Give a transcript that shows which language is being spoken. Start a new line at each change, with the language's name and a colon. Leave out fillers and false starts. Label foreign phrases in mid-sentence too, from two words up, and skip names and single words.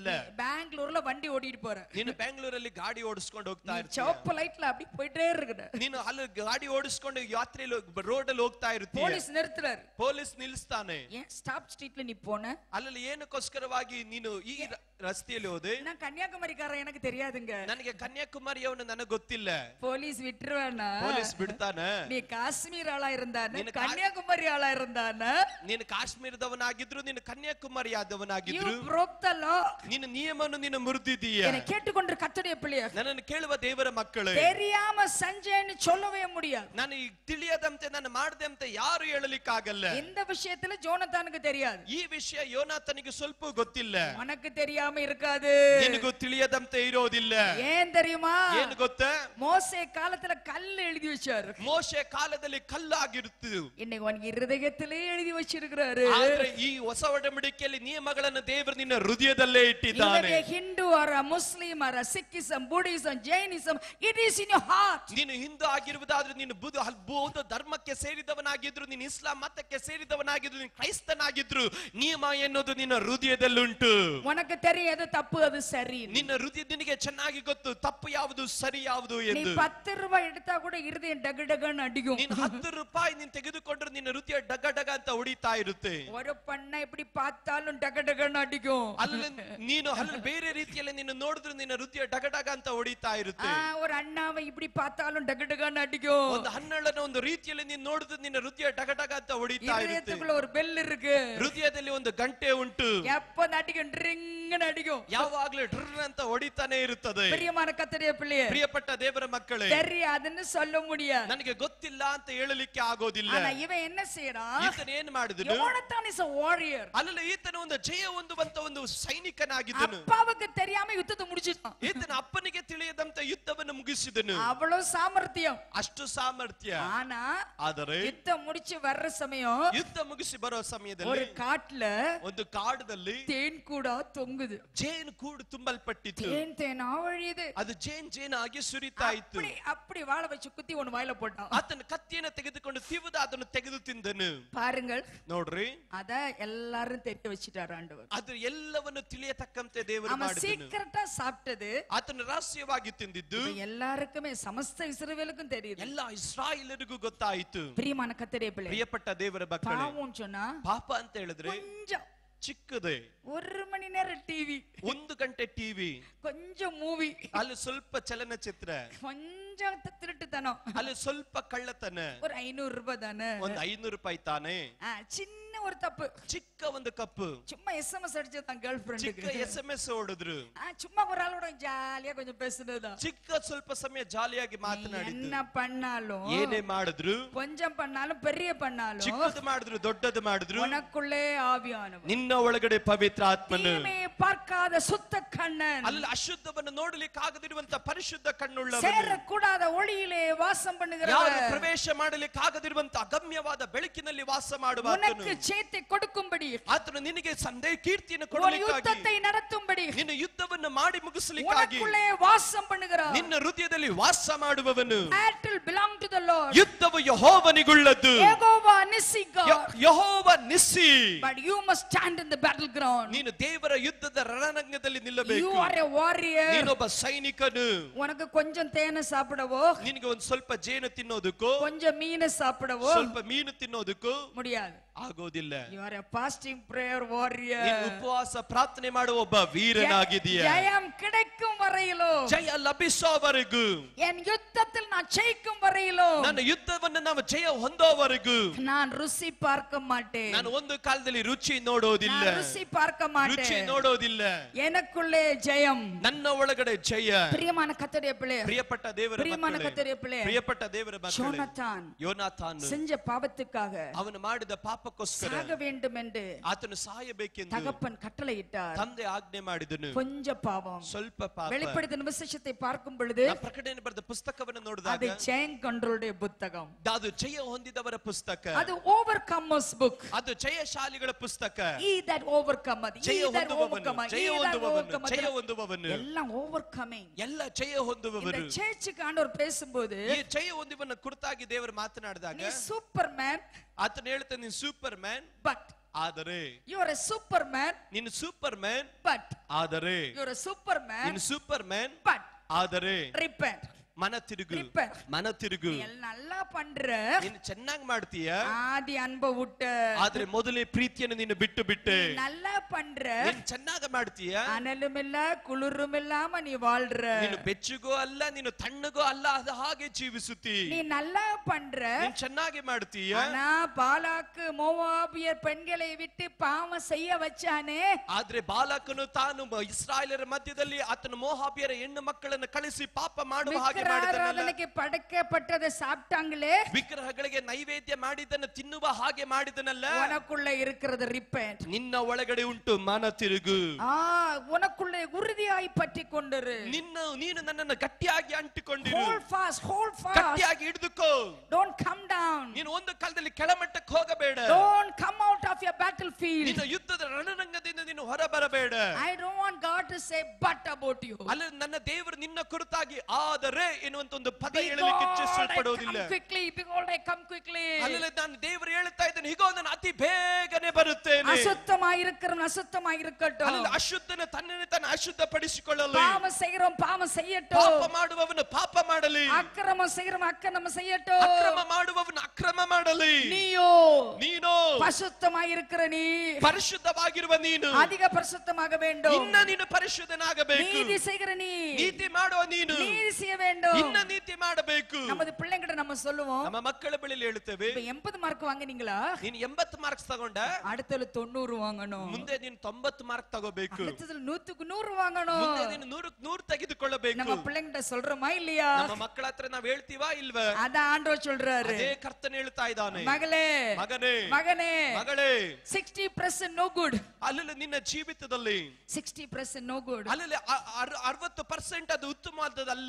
Tamil: பெங்களூர்ல வண்டி ஓட்டிட்டு போற,
Kannada: ನೀನು ಬೆಂಗಳೂರಲ್ಲಿ ಗಾಡಿ ಓಡಿಸ್ಕೊಂಡು ಹೋಗ್ತಾ ಇರ್ತೀಯ,
Tamil: சிவப்பு லைட்ல அப்படி போயிட்டே இருக்கிற,
Kannada: ನೀನು ಅಲ್ಲಿ ಗಾಡಿ ಓಡಿಸ್ಕೊಂಡು ಯಾತ್ರೆಯಲ್ಲಿ ರೋಡ್ ಅಲ್ಲಿ ಹೋಗ್ತಾ ಇರ್ತೀಯ,
Tamil: போலீஸ் நிறுத்துறாரு,
Kannada: ಪೊಲೀಸ್ ನಿಲ್ಲಿಸ್ತಾನೆ.
Tamil: ஏன் ஸ்டாப் ஸ்ட்ரீட்ல நீ போன?
Kannada: ಅಲ್ಲಿ ಏನಕ್ಕೋಸ್ಕರವಾಗಿ ನೀನು ಈ ರಸ್ತೆಯಲ್ಲಿ ಹೋದೆ?
Tamil: நான் கன்னியாகுமரிக்காரன், எனக்கு தெரியாதுங்க.
Kannada: ನನಗೆ ಕನ್ಯಾಕುಮಾರಿಯವನು ನನಗೆ ಗೊತ್ತಿಲ್ಲ.
Tamil: போலீஸ் விட்டுருவானா?
Kannada: ಪೊಲೀಸ್ ಬಿಡ್ತಾನ?
Tamil: நீ காஷ்மீர் ஆளா இருந்தானே,
Kannada: ನೀನು
Tamil: கன்னியாகுமரி ஆளா இருந்தானே,
Kannada: ನೀನು ಕಾಶ್ಮೀರದವನಾಗಿದ್ರು, ನೀನು ಕನ್ಯಾಕುಮಾರಿ ಆದವನಾಗಿದ್ರು,
English: you broke the law.
Kannada: ನೀನು ನಿಯಮವನ್ನು ನೀನು ಮುರಿದಿದ್ದೀಯ.
Tamil: என்னை கேட்டுக்கொண்டு கர்த்தருடைய பிள்ளையே,
Kannada: ನನ್ನನ್ನು ಕೇಳುವ ದೇವರ ಮಕ್ಕಳೇ,
Tamil: தெரியாம செஞ்சேன்னு சொல்லவே முடியாது.
Kannada: ನಾನು ಈಗ ತಿಳಿಯದಂತೆ ನಾನು ಮಾಡದೆ ಅಂತ ಯಾರು ಹೇಳಲಿಕ್ಕಾಗಲ್ಲ.
Tamil: இந்த விஷயத்துல ஜோனத்தானுக்கு தெரியாது.
Kannada: ಈ ವಿಷಯ ಯೋನಾತನಿಗೆ ಸ್ವಲ್ಪ ಗೊತ್ತಿಲ್ಲ.
Tamil: உனக்கு தெரியாம இருக்காது.
Kannada: ನಿನಗೂ ತಿಳಿಯದಂತೆ ಇರೋದಿಲ್ಲ.
Tamil: ஏன் தெரியுமா?
Kannada: ಏನು ಗೊತ್ತಾ?
Tamil: மோசே காலத்துல கல் எழுதி வச்சாரு.
Kannada: ಮೋಶೆ ಕಾಲದಲ್ಲಿ ಕಲ್ಲಾಗಿರುತ್ತಿದ್ದು,
Tamil: இன்னைக்கு உனக்கு இருதயத்திலே எழுதி வச்சிருக்கிறாரு.
Kannada: ಆದ್ರೆ ಈ ಹೊಸ ಒಡಂಬಡಿಕೆಯಲ್ಲಿ ನಿಯಮಗಳನ್ನು ದೇವರು ನಿನ್ನ ಹೃದಯದಲ್ಲೇ ಇಟ್ಟಿದ್ದಾನೆ.
Tamil: ஹிந்து ஆரா முஸ்லிம் ஆரா
English: Sikhism Buddhism Jainism, it is in your heart.
Kannada: ನೀನು ಹಿಂದೂ ಆಗಿರುವುದಾದ್ರೂ, ನೀನು ಬೌದ್ಧ ಧರ್ಮಕ್ಕೆ ಸೇರಿದವನಾಗಿದ್ರು, ನೀನು ಇಸ್ಲಾಂ ಮತಕ್ಕೆ ಸೇರಿದವನಾಗಿದ್ರು, ನೀನು ಕ್ರೈಸ್ತನಾಗಿದ್ರು, ನಿಯಮ ಎನ್ನುವುದು ನಿನ್ನ ಹೃದಯದಲ್ಲುಂಟು.
Tamil: உனக்கு தெரியும் எது தப்பு அது சரி.
Kannada: ನಿನ್ನ ಹೃದಯ ನಿನಗೆ ಚೆನ್ನಾಗಿ ಗೊತ್ತು ತಪ್ಪು ಯಾವುದು ಸರಿ ಯಾವುದು
Tamil: நீ
Kannada: ಎಂದು.
Tamil: 10 ரூபாய் எடுத்தா கூட இருதயம் டக டகன்னு அடிக்கும்.
Kannada: ನೀನು 10 ರೂಪಾಯಿ ನೀನು ತೆಗೆದುಕೊಂಡ್ರೆ ನಿನ್ನ ಹೃದಯ ಡಗ ಡಗ ಅಂತ ಹೊಡಿತಾ ಇರುತ್ತೆ.
Tamil: ஒரு பண்ண இப்படி பார்த்தாலும் டக டகன்னு அடிக்கும்.
Kannada: ಅಲ್ಲಿ ನೀನು ಅಲ್ಲಿ ಬೇರೆ ರೀತಿಯಲ್ಲಿ ನೀನು ನೋಡಿದ್ರೆ ನಿನ್ನ ಹೃದಯ ಡಗ ಡಗ ಅಂತ ಹೊಡಿತಾ ಇರುತ್ತೆ.
Tamil: ஒரு அண்ணாவை இப்படி பார்த்தாலும் டக டகன்னு அடிக்கும்.
Kannada: ಒಂದು ಹಣ್ಣಳನ ಒಂದು ರೀತಿಯಲ್ಲಿ ನೀನು ನೋಡಿದ್ರೆ ನಿನ್ನ ಹೃದಯ ಡಗ ಡಗ ಅಂತ ಹೊಡಿತಾ ಇರುತ್ತೆ.
Tamil: இதயத்துக்குள்ள ஒரு பெல் இருக்கு.
Kannada: ಹೃದಯದಲ್ಲಿ ಒಂದು ಗಂಟೆ ಉಂಟು.
Tamil: எப்ப அடிக்கும், ட்ரிங்னு அடிக்கும்.
Kannada: ಯಾವಾಗಲೂ ಡ್ರ್ ಅಂತ ಹೊಡಿತಾನೆ ಇರುತ್ತದೆ.
Tamil: பிரியமான கர்த்தருடைய பிள்ளையே,
Kannada: ಪ್ರಿಯಪಟ್ಟ ದೇವರ ಮಕ್ಕಳೇ,
Tamil: தெரியாதுன்னு சொல்ல முடியாது.
Kannada: ನನಗೆ ಗೊತ್ತಿಲ್ಲ ಅಂತ ಹೇಳಲಿಕ್ಕೆ ಆಗೋದಿಲ್ಲ.
Tamil: ஆனா இவன் என்ன செய்யறான்?
Kannada: ಈತನ ಏನು ಮಾಡಿದನು?
English: யோனத்தான் is a warrior.
Kannada: ಅಲ್ಲಲ್ಲ, ಈತನ ಒಂದು ಜಯ ಹೊಂದುವಂತ ಒಂದು ಸೈನಿಕನಾಗಿದ್ದನು.
Tamil: அப்பாவுக்கு தெரியாம யுத்தத்தை முடிச்சிட்டான்.
Kannada: ಈತನ ಅಪ್ಪನಿಗೆ ತಿಳಿಯದಂತ ಯುದ್ಧವನ್ನು ಮುಗಿಸಿದನು.
Tamil: அவ்வளவு சாமர்த்தியம்.
Kannada: ಅಷ್ಟು ಸಾಮರ್ಥ್ಯ.
Tamil: ஆனா
Kannada: ಆದರೆ
Tamil: யுத்தம் முடிச்சு வர்ற சமயம்
Kannada: ಯುದ್ಧ ಮುಗಿಸಿ ಬರೋ
Tamil: ஒரு
Kannada: ಸಮಯದಲ್ಲಿ
Tamil: காட்டுல
Kannada: ಒಂದು ಕಾಡದಲ್ಲಿ
Tamil: தேன் கூடா தொங்குது.
Kannada: ಜೇನು ಕೂಡು ತುಂಬಲ್ಪಟ್ಟಿತ್ತು.
Tamil: தேன் தேனா வழியுது.
Kannada: ಅದು ಜೇನಾಗಿ ಸುರಿತಾ ಇತ್ತು.
Tamil: அப்படி அப்படி வாழ வச்சு குத்தி ஒன்னு வாயில போட்டான்.
Kannada: ಆತನ ಕತ್ತಿಯನ್ನು ತೆಗೆದುಕೊಂಡು ತಿವಿದ ಅದನ್ನು ತೆಗೆದು ತಿಂದನು.
Tamil: பாருங்கள்,
Kannada: ನೋಡ್ರಿ,
Tamil: அத எல்லாரும் தெரிய வச்சிட்டாரு ஆண்டவர்.
Kannada: ಅದು ಎಲ್ಲವನ್ನು ತಿಳಿಯತಕ್ಕಂತೆ ದೇವರು
Tamil: அவன்
Kannada: ಮಾಡಿದನು.
Tamil: சீக்கிரட்டா சாப்பிட்டது
Kannada: ಆತನ ರಹಸ್ಯವಾಗಿ ತಿಂದಿದ್ದು
Tamil: எல்லாருக்குமே, சமஸ்த இஸ்ரவேலுக்கும் தெரியுது.
Kannada: ಎಲ್ಲ ಇಸ್ರಾಯೇಲರಿಗೂ ಗೊತ್ತಾಯಿತು.
Tamil: பிரியமான கர்த்தருடைய பிள்ளை,
Kannada: ಪ್ರಿಯಪಟ್ಟ ದೇವರ ಮಕ್ಕಳೇ,
Tamil: பாவம் சொன்னா
Kannada: ಪಾಪ ಅಂತ ಹೇಳಿದ್ರೆ
Tamil: கொஞ்சம்
Kannada: ಚಿಕ್ಕದೆ.
Tamil: 1 மணி நேரம் டிவி,
Kannada: 1 ಗಂಟೆ ಟಿವಿ,
Tamil: கொஞ்சம் ಮೂವಿ,
Kannada: ಅಲ್ಲಿ ಸ್ವಲ್ಪ ಚಲನಚಿತ್ರ,
Tamil: கொஞ்சம் திருட்டுத்தனம்,
Kannada: ಅಲ್ಲಿ ಸ್ವಲ್ಪ ಕಳ್ಳತನ,
Tamil: ஒரு 500 ரூபாய் தானே,
Kannada: ಒಂದು 500 ರೂಪಾಯಿ ತಾನೆ,
Tamil: சின்ன ஒரு தப்பு,
Kannada: ಚಿಕ್ಕ ಒಂದು ಕಪ್ಪು,
Tamil: சும்மா SMS அடிச்சதான் கேர்ள்
Kannada: ಚಿಕ್ಕ
Tamil: ஃப்ரெண்டுக்கு,
Kannada: SMS ಓಡಿದ್ರು,
Tamil: சும்மா ஒரு ஆளோட ஜாலியா கொஞ்சம் பேசுனதுதான்.
Kannada: ಚಿಕ್ಕ ಸ್ವಲ್ಪ ಸಮಯ ಜಾಲಿಯಾಗಿ ಮಾತನಾಡಿದ್ದು.
Tamil: என்ன பண்ணாலும்,
Kannada: ಏನೇ ಮಾಡಿದ್ರು,
Tamil: கொஞ்சம் பண்ணாலும் பெரிய பண்ணாலும்,
Kannada: ಚಿಕ್ಕದು ಮಾಡಿದ್ರು ದೊಡ್ಡದು ಮಾಡಿದ್ರು,
Tamil: உனக்குள்ளே ஆவியானவர்,
Kannada: ನಿನ್ನ ಒಳಗಡೆ ಪವಿತ್ರ ಆತ್ಮನು,
Tamil: தீமையை பார்க்காத சுத்த கண்ணன்,
Kannada: ಅಲ್ಲಿ ಅಶುದ್ಧವನ್ನು ನೋಡಲಿಕ್ಕೆ ಆಗದಿರುವಂತ ಪರಿಶುದ್ಧ ಕಣ್ಣುಳ್ಳವನು,
Tamil: சேரக்கூடாத ஒளியிலே வாசம்
Kannada: ಯಾರು
Tamil: பண்ணுகிறவர்,
Kannada: ಪ್ರವೇಶ ಮಾಡಲಿಕ್ಕೆ ಆಗದಿರುವಂತ ಅಗಮ್ಯವಾದ ಬೆಳಕಿನಲ್ಲಿ ವಾಸ ಮಾಡುವ
Tamil: உனக்கு ஜெயத்தை கொடுக்கும்படி,
Kannada: ಆತನು ನಿನಗೆ ಸಂದೇಹ ಕೀರ್ತಿಯನ್ನು
Tamil: ஒரு
Kannada: ಕೊಡಲಿಕ್ಕಾಗಿ,
Tamil: யுத்தத்தை நடத்தும்படி,
Kannada: ನಿನ್ನ ಯುದ್ಧವನ್ನು ಮಾಡಿ ಮುಗಿಸಲಿಕ್ಕಾಗಿ,
Tamil: உனக்குள்ளே வாசம் பண்ணுகிறார்.
Kannada: ನಿನ್ನ ಹೃದಯದಲ್ಲಿ ವಾಸ ಮಾಡುವವನು.
English: Battle belong to the Lord.
Kannada: ಯುದ್ಧವು ಯೆಹೋವನಿಗುಳ್ಳದ್ದು. ಯೆಹೋವ ನಿಸ್ಸಿ God. ಯೆಹೋವ ನಿಸ್ಸಿ.
English: But you must stand in the battleground.
Kannada: ನೀನು ದೇವರ ಯುದ್ಧದ ರಣರಂಗದಲ್ಲಿ ನಿಲ್ಲಬೇಕು.
English: You are a warrior.
Kannada: ನೀನೊಬ್ಬ ಸೈನಿಕನು.
Tamil: உனக்கு கொஞ்சம் தேனை சாப்பிடவோ,
Kannada: ನಿನಗೆ ಒಂದು ಸ್ವಲ್ಪ ಜೇನು ತಿನ್ನೋದಕ್ಕೋ,
Tamil: கொஞ்சம் மீன் சாப்பிடவோ
Kannada: ಸ್ವಲ್ಪ ಮೀನು ತಿನ್ನೋದಕ್ಕೋ
Tamil: முடியாது.
Kannada: ಆಗೋದಿಲ್ಲ.
English: You are a fasting prayer warrior.
Kannada: ನೀನು ಉಪವಾಸ ಪ್ರಾರ್ಥನೆ ಮಾಡುವ ಒಬ್ಬ ವೀರನಾಗಿದೀಯ.
Tamil: ஜெயம் கிடைக்கும் வரையிலும்,
Kannada: ಜಯ ಲಭಿಸೋವರೆಗೂ,
Tamil: என் யுத்தத்தில் நான் ஜெயிக்கும் வரையிலும்,
Kannada: ನನ್ನ ಯುದ್ಧವನ್ನು ನಾವು ಜಯ ಹೊಂದೋವರೆಗೂ
Tamil: நான் ருசி பார்க்க மாட்டேன்.
Kannada: ನಾನು ಒಂದು ಕಾಲದಲ್ಲಿ ರುಚಿ ನೋಡೋದಿಲ್ಲ,
Tamil: நான் ருசி பார்க்க
Kannada: ರುಚಿ
Tamil: மாட்டேன்.
Kannada: ನೋಡೋದಿಲ್ಲ.
Tamil: எனக்குள்ளே ஜெயம்.
Kannada: ನನ್ನ ಒಳಗಡೆ ಜಯ.
Tamil: பிரியமான கர்த்தருடைய பிள்ளை,
Kannada: ಪ್ರಿಯಪಟ್ಟ ದೇವರ
Tamil: பிரியமான
Kannada: ಮಕ್ಕಳೇ,
Tamil: கர்த்தருடைய பிள்ளை,
Kannada: ಪ್ರಿಯಪಟ್ಟ ದೇವರ ಮಕ್ಕಳೇ,
Tamil: யோனத்தான்
Kannada: ಯೋನಾಥಾನ್
Tamil: செஞ்ச பாவத்துக்காக
Kannada: ಅವನು ಮಾಡಿದ ಪಾಪಕ್ಕೋಸ್ಕರ
Tamil: சாக வேண்டும் என்று
Kannada: ಆತನು ಸಾಯಬೇಕೆಂದು
Tamil: தகப்பன் கட்டளையிட்டார்.
Kannada: ತಂದೆ ಆಜ್ಞೆ ಮಾಡಿದನು.
Tamil: கொஞ்ச பாவம்.
Kannada: ಸ್ವಲ್ಪ ಪಾಪ.
Tamil: வெளிப்படுத்தின விசேஷத்தை பார்க்கும் பொழுது
Kannada: ನಾವು ಪ್ರಕಟಣೆ ಬರೆದ ಪುಸ್ತಕವನ್ನು ನೋಡಿದಾಗ
Tamil: அது ஜெயம் கண்ட்ரோலுடைய புத்தகம்.
Kannada: ಅದು ಜಯ ಹೊಂದಿದವರ ಪುಸ್ತಕ,
Tamil: அது
English: overcomers book.
Kannada: ಅದು ಜಯಶಾಲಿಗಳ ಪುಸ್ತಕ.
English: He that overcometh, he
Kannada: ಜಯ
English: that
Kannada: ಹೊಂದುವವನು,
English: overcometh,
Kannada: ಜಯ
English: he that
Kannada: ಹೊಂದುವವನು,
English: overcometh.
Kannada: ಜಯ ಹೊಂದುವವನು,
Tamil: எல்லாம் overcoming.
Kannada: ಎಲ್ಲ ಜಯ
Tamil: இந்த
Kannada: ಹೊಂದುವವರು.
Tamil: ಚರ್ಚ್ಗೆ ಆண்டವರು பேசும்போது
Kannada: ಈ ಜಯ ಹೊಂದುವನ ಕುರಿತಾಗಿ ದೇವರು ಮಾತನಾಡಿದಾಗ
Tamil: நீ ಸೂಪರ್ಮ್ಯಾನ್,
Kannada: ಆತನು ಹೇಳ್ತಾನೆ ನೀನು ಸೂಪರ್ ಮ್ಯಾನ್,
English: but
Kannada: ಆದರೆ
English: you are a superman,
Kannada: ನೀನು ಸೂಪರ್ ಮ್ಯಾನ್,
English: but
Kannada: ಆದರೆ
English: you are a superman,
Kannada: ನೀನು ಸೂಪರ್ ಮ್ಯಾನ್,
English: but
Kannada: ಆದರೆ
English: repent.
Kannada: ಮನ ತಿರುಗು,
English: Repair.
Kannada: ಮನ ತಿರುಗು.
Tamil: நீ நல்லா பண்ற,
Kannada: ನೀನು ಚೆನ್ನಾಗಿ ಮಾಡ್ತೀಯ,
Tamil: ஆதி அன்பை விட்டு,
Kannada: ಆದ್ರೆ ಮೊದಲೇ ಪ್ರೀತಿಯನ್ನು ನೀನು ಬಿಟ್ಟು ಬಿಟ್ಟೆ.
Tamil: நல்லா பண்ற,
Kannada: ನೀನು ಚೆನ್ನಾಗಿ ಮಾಡ್ತೀಯ,
Tamil: அனலும் இல்ல குளிரும் இல்லாம நீ வாழ்ற.
Kannada: ನೀನು ಬೆಚ್ಚಗೋ ಅಲ್ಲ, ನೀನು ತಣ್ಣಗೋ ಅಲ್ಲ, ಅದು ಹಾಗೆ ಜೀವಿಸುತ್ತಿ.
Tamil: நீ நல்லா பண்ற,
Kannada: ನೀನು ಚೆನ್ನಾಗಿ ಮಾಡ್ತೀಯ,
Tamil: ஆனா பாலாக்கு மோவாபியர் பெண்களை விட்டு பாவம் செய்ய வச்சானே,
Kannada: ಆದ್ರೆ ಬಾಲಕನು ತಾನು ಇಸ್ರಾಯೇಲರ ಮಧ್ಯದಲ್ಲಿ ಆತನು ಮೋಹಾಬಿಯರ ಹೆಣ್ಣು ಮಕ್ಕಳನ್ನು ಕಳಿಸಿ ಪಾಪ ಮಾಡುವ ಹಾಗೆ ಮಾಡಿದನಲ್ಲ.
Tamil: விக்கிரகாராதனைக்கு படைக்கப்பட்டதை சாப்பிட்டாங்களே,
Kannada: ವಿಗ್ರಹಗಳಿಗೆ ನೈವೇದ್ಯ ಮಾಡಿದ್ದನ್ನು ತಿನ್ನುವ ಹಾಗೆ ಮಾಡಿದನಲ್ಲ.
Tamil: உனக்குள்ள இருக்கிறது ரிப்பெண்ட்.
Kannada: ನಿನ್ನ ಒಳಗಡೆ ಉಂಟು ಮನ ತಿರುಗು.
Tamil: உனக்குள்ளே உறுதியாய் பற்றி கொண்டிரு.
Kannada: ನೀನು ನನ್ನನ್ನು ಗಟ್ಟಿಯಾಗಿ ಅಂಟಿಕೊಂಡಿರು,
English: Hold fast, hold fast.
Kannada: ಗಟ್ಟಿಯಾಗಿ ಹಿಡಿದುಕೋ.
English: Don't come down.
Kannada: ನೀನು ಒಂದು ಕಾಲದಲ್ಲಿ ಕೆಳಮಟ್ಟಕ್ಕೆ ಹೋಗಬೇಡ.
English: Don't come out of your battlefield.
Kannada: ನಿನ್ನ ಯುದ್ಧದ ರಣರಂಗದಿಂದ ನೀನು ಹೊರಬರಬೇಡ.
English: I don't want God to say but about you.
Kannada: ಅಲ್ಲ, ನನ್ನ ದೇವರು ನಿನ್ನ ಕುರಿತಾಗಿ ಆದರೆ ಎನ್ನುವಂತ ಒಂದು ಪದ
English: Behold,
Kannada: ಹೇಳಲಿಕ್ಕೆ
English: I
Kannada: ಇಚ್ಛಿಸಲ್ಪಡುವುದಿಲ್ಲ.
English: come quickly. Behold, I come quickly.
Kannada: ಅಲ್ಲ, ನಾನು ದೇವರು ಹೇಳ್ತಾ ಇದ್ದೇನೆ, ಹೀಗೋ ನಾನು ಅತಿ ಬೇಗನೆ ಬರುತ್ತೇನೆ.
Tamil: அசுத்தமாயிருக்கிறவன் அசுத்தமாயிருக்கட்டும்.
Kannada: ಅಲ್ಲ, ಅಶುದ್ಧನ ತನ್ನನ್ನು ತಾನು ಅಶುದ್ಧಪಡಿಸಿಕೊಳ್ಳಲು,
Tamil: பாவம் செய்கிறோம் பாவம் செய்யட்டும்.
Kannada: ಪಾಪ ಮಾಡುವವನು ಪಾಪ ಮಾಡಲಿ,
Tamil: அக்கிரமம் செய்கிறவன் அக்கிரமம் செய்யட்டும்.
Kannada: ಅಕ್ರಮ ಮಾಡುವವನು ಅಕ್ರಮ ಮಾಡಲಿ.
Tamil: நீயோ
Kannada: ನೀನು
Tamil: பரிசுத்தமாயிருக்கிற நீ,
Kannada: ಪರಿಶುದ್ಧವಾಗಿರುವ ನೀನು
Tamil: அதிக பரிசுத்தமாக வேண்டும்.
Kannada: ಇನ್ನ ನೀನು ಪರಿಶುದ್ಧನಾಗಬೇಕು.
Tamil: நீதி செய்கிற நீ,
Kannada: ನೀತಿ ಮಾಡುವ ನೀನು
Tamil: நீதி செய்ய வேண்டும்.
Kannada: ಇನ್ನ ನೀತಿ ಮಾಡಬೇಕು.
Tamil: நமது பிள்ளைங்கிட்ட நம்ம சொல்லுவோம்,
Kannada: ನಮ್ಮ ಮಕ್ಕಳ ಬಳಿಯಲ್ಲಿ ಹೇಳುತ್ತೇವೆ,
Tamil: இப்ப 80 மார்க் வாங்குனீங்களா,
Kannada: ನೀನು 80 ಮಾರ್ಕ್ಸ್ ತಗೊಂಡ,
Tamil: அடுத்ததுல 90 வாங்கணும்.
Kannada: ಮುಂದೆ ನೀನು 90 ಮಾರ್ಕ್ ತಗೋಬೇಕು.
Tamil: அடுத்ததுல 100க்கு 100 வாங்கணும்.
Kannada: ಮುಂದೆ ನೀನು 100ಕ್ಕೆ 100 ತೆಗೆದುಕೊಳ್ಳಬೇಕು.
Tamil: நம்ம பிள்ளைங்கிட்ட சொல்றோமா இல்லையா?
Kannada: ನಮ್ಮ ಮಕ್ಕಳ ಹತ್ರ ನಾವ್ ಹೇಳ್ತೀವಾ ಇಲ್ವಾ?
Tamil: அதான் ஆண்டவர் சொல்றாரு,
Kannada: ಅದೇ ಕರ್ತನ ಹೇಳ್ತಾ ಇದ್ದಾನೆ,
Tamil: மகளே
Kannada: ಮಗನೇ,
Tamil: மகனே,
Kannada: ಮಗಳೇ,
English: 60% no good.
Kannada: ಅಲ್ಲಲ್ಲಿ ನಿನ್ನ ಜೀವಿತದಲ್ಲಿ
English: 60% no good.
Kannada: ಅಲ್ಲಲ್ಲಿ 60% ಅದು ಉತ್ತಮವಾದದಲ್ಲ,